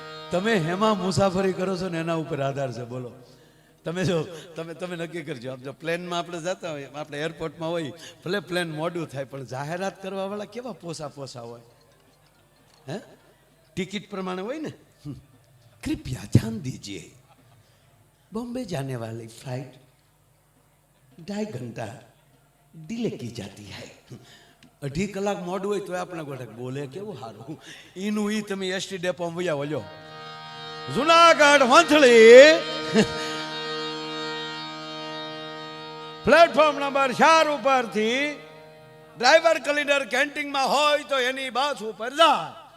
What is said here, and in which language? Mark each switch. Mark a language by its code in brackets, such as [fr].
[gu] તમે હેમાં મુસાફરી કરો છો ને એના ઉપર આધાર છે. બોલો તમે જો તમે નક્કી કરજો. આમ જો પ્લેનમાં આપણે જતા હોય, આપણે એરપોર્ટમાં હોય, ભલે પ્લેન મોડું થાય પણ જાહેરાત કરવા વાળા કેવા પોસા હોય હે, ટિકિટ પ્રમાણે હોય ને. [hi] कृपया ध्यान दीजिए, बॉम्बे जाने वाली फ्लाइट 2.5 घंटा डिले की जाती है. [gu] 2.5 કલાક મોડું હોય તો આપણે ગોઠક બોલે કેવું સારું. એનું ઈ તમે એસટી ડેપો વયા વળ્યો. જુનાગઢ વંથલી પ્લેટફોર્મ નંબર 4 ઉપરથી ડ્રાઈવર ક્લીનર કેન્ટીનમાં હોય તો એની બસ ઉપર જાય.